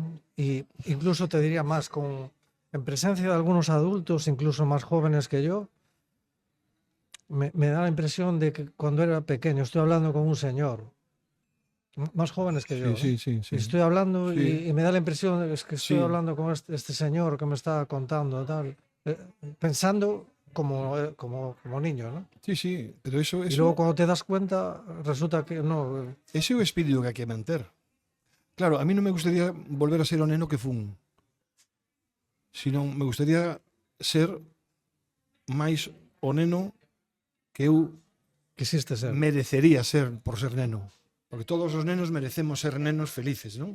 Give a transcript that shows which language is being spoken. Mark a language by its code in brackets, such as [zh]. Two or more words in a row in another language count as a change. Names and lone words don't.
[es] Y incluso te diría más, en presencia de algunos adultos, incluso más jóvenes que yo, me da la impresión de que cuando era pequeño, estoy hablando con un señor, más jóvenes que yo. Sí. Y estoy hablando Sí. y me da la impresión de que estoy Sí. hablando con este señor que me está contando, tal, pensando como niño, ¿no? Sí, pero eso... Y luego cuando te das cuenta, resulta que no. [gl] Ese é o espírito que hai que manter. Claro, a mí non me gustaría volver a ser o neno que fun, sino me gustaría ser máis o neno que eu [es] Quisiste ser. [gl] merecería ser por ser neno. Porque todos os nenos merecemos ser nenos felices, non?